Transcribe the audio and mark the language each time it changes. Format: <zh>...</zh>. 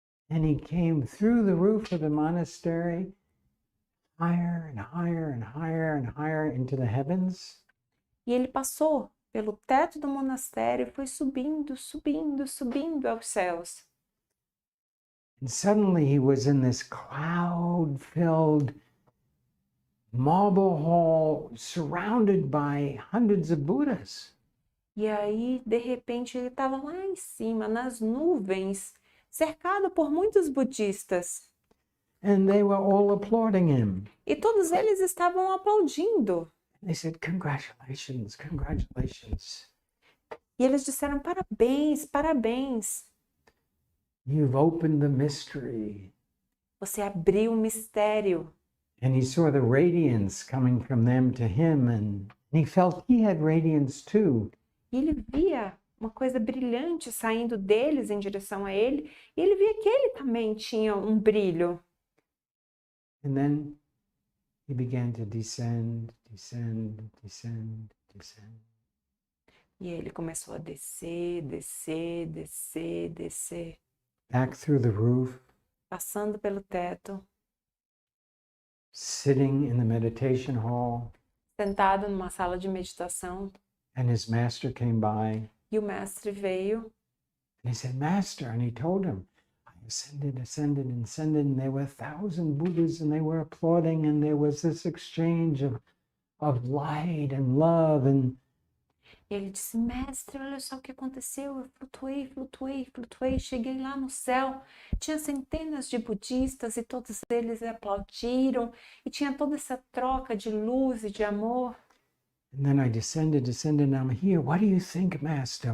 <en>And he came through the roof of the monastery, higher and higher and higher and higher into the heavens.</en> <pt>E ele passou pelo teto do monastério e foi subindo, subindo, subindo aos céus.</pt> <en>And suddenly he was in this cloud-filled marble hall surrounded by hundreds of Buddhas.</en> <pt>E aí, de repente, ele estava lá em cima, nas nuvens, cercado por muitos budistas.</pt> <en>And they were all applauding him.</en> <pt>E todos eles estavam aplaudindo.</pt> <en>They said, congratulations, congratulations.</en> <pt>E eles disseram, parabéns, parabéns.</pt> <en>You've opened the mystery.</en> <pt>Você abriu o mistério.</pt> <en>And he saw the radiance coming from them to him, and he felt he had radiance too.</en> <pt>E ele via uma coisa brilhante saindo deles em direção a ele, e ele via que ele também tinha um brilho.</pt> <en>And then he began to descend, descend, descend, descend.</en> <pt>E ele começou a descer, descer, descer, descer,</pt> <en>Back through the roof,</en> <pt>passando pelo teto,</pt> <en>sitting in the meditation hall,</en> <pt>sentado numa sala de meditação,</pt> <en>and his master came by.</en> <pt>e o mestre veio.</pt> <en>And he said, Master, and he told him, I ascended, and there were 1,000 Buddhas, and they were applauding, and there was this exchange of light and love. And</en> <pt>E ele disse, mestre, olha só o que aconteceu, eu flutuei, cheguei lá no céu, tinha centenas de budistas e todos eles aplaudiram, e tinha toda essa troca de luz e de amor.</pt> <en>then I descended, and I'm here. What do you think, Master?</en>